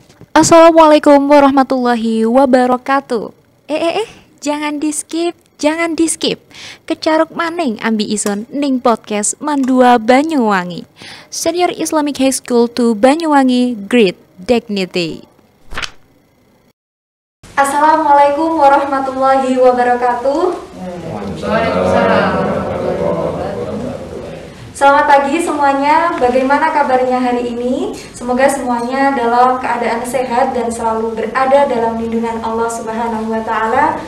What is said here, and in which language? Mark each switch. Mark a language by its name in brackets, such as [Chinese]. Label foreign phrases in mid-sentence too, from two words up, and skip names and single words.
[Arabic] السلام عليكم ورحمة الله وبركاته. [Indonesian] Jangan di skip. [Osing] Kecaruk maning ambi ison ning podcast Mandua Banyuwangi. [English] Senior Islamic High School to Banyuwangi, Great Dignity. [Arabic] السلام عليكم ورحمة الله وبركاته. وعليكم السلام. [Indonesian] Selamat pagi semuanya, bagaimana kabarnya hari ini? Semoga semuanya dalam keadaan sehat dan selalu berada dalam lindungan Allah [Arabic] سبحانه وتعالى.